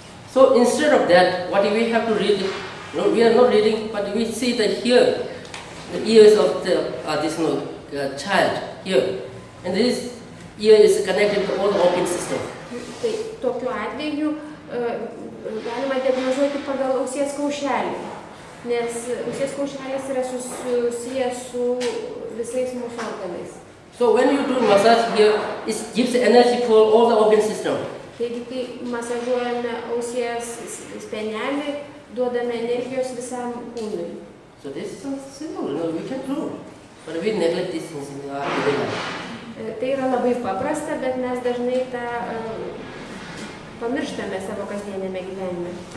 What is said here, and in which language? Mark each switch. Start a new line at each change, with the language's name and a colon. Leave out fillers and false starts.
English: So instead of that, what we have to read? No, we are not reading, but we see that here, the ears of the child here, and this ear is connected to all the organ system.
Lithuanian: Tai tokiu atveju galima diagnozuoti pagal ausies kaušelį, nes ausies kaušelis yra susijęs su visais mūsų organais.
English: So when you do massage here, it gives energy for all the organ system.
Lithuanian: Taigi, kai masažuojame ausies spenelį, duodame energijos visam kūnui.
English: So this is simple, we can do, but we neglect these things in our daily life.
Lithuanian: Tai yra labai paprasta, bet mes dažnai tą pamirštame savo kasdienėme gyvenime.